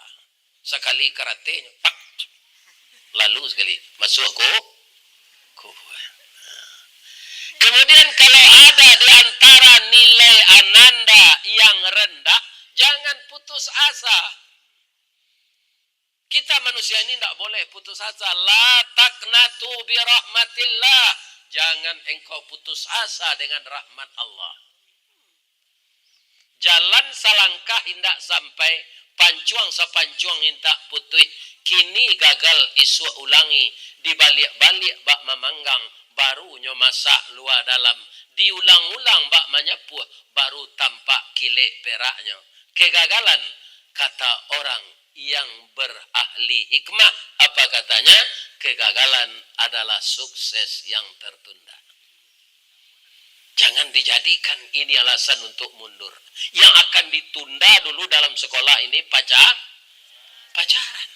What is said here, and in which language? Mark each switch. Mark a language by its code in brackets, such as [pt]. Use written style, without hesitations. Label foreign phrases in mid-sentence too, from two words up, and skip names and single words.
[id] Sekali karate pak lalu sekali masuk ku. Kemudian kalau ada di antara nilai ananda yang rendah, jangan putus asa. Kita manusia ini tidak boleh putus asa. [ar] لا تقنطوا برحمة الله. [id] Jangan engkau putus asa dengan rahmat Allah. [min] Jalan salangkah hendak sampai, pancuang sapancuang hendak putih. Kini gagal isu ulangi, dibalik-balik bak memanggang, baru nyo masak luar dalam, diulang-ulang bak menyepuh, baru tampak kilik peraknya. [id] Kegagalan, kata orang yang berahli hikmah, apa katanya? Kegagalan adalah sukses yang tertunda. Jangan dijadikan ini alasan untuk mundur. Yang akan ditunda dulu dalam sekolah ini pacaran.